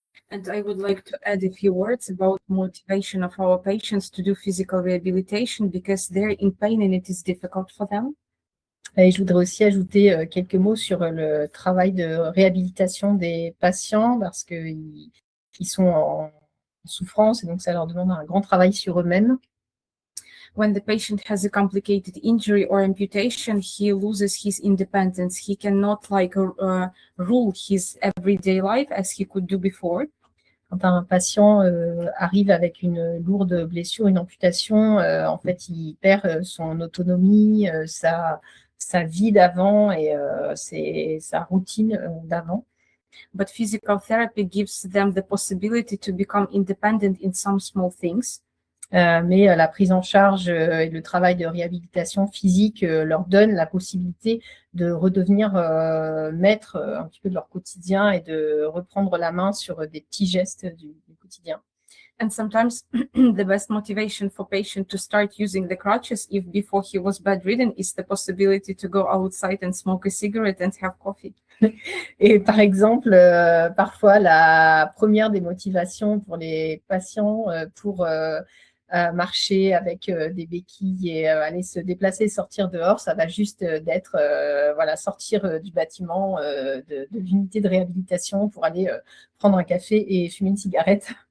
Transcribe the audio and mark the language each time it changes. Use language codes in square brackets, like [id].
[en] And I would like to add a few words about motivation of our patients to do physical rehabilitation because they're in pain and it is difficult for them. [fr] Et je voudrais aussi ajouter quelques mots sur le travail de réhabilitation des patients parce qu'ils sont en souffrance et donc ça leur demande un grand travail sur eux-mêmes. [en] When the patient has a complicated injury or amputation, he loses his independence. He cannot rule his everyday life as he could do before. [fr] Quand un patient arrive avec une lourde blessure, une amputation, en fait, il perd son autonomie, sa vie d'avant et sa routine d'avant. [en] But physical therapy gives them the possibility to become independent in some small things. [fr] Mais la prise en charge et le travail de réhabilitation physique leur donne la possibilité de redevenir maître un petit peu de leur quotidien et de reprendre la main sur des petits gestes du quotidien. [en] And sometimes the best motivation for patient to start using the crutches if before he was bedridden is the possibility to go outside and smoke a cigarette and have coffee. [fr] Et par exemple, parfois la première des motivations pour les patients pour marcher avec des béquilles et aller se déplacer, sortir dehors, ça va juste d'être sortir du bâtiment de l'unité de réhabilitation pour aller prendre un café et fumer une cigarette.